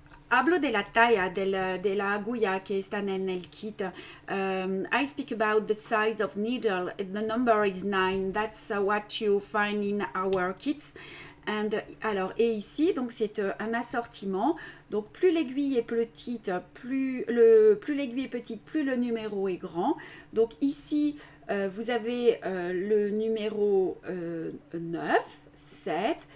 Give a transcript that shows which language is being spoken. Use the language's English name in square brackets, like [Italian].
[Spanish] Hablo de la talla de la aguja que están en el kit. [English] I speak about the size of needle. The number is 9. That's what you find in our kits. [French] And, alors, et ici, donc c'est un assortiment. Donc, plus l'aiguille est petite, plus l'aiguille est petite, plus le numéro est grand. Donc, ici, vous avez le numéro 9, 7.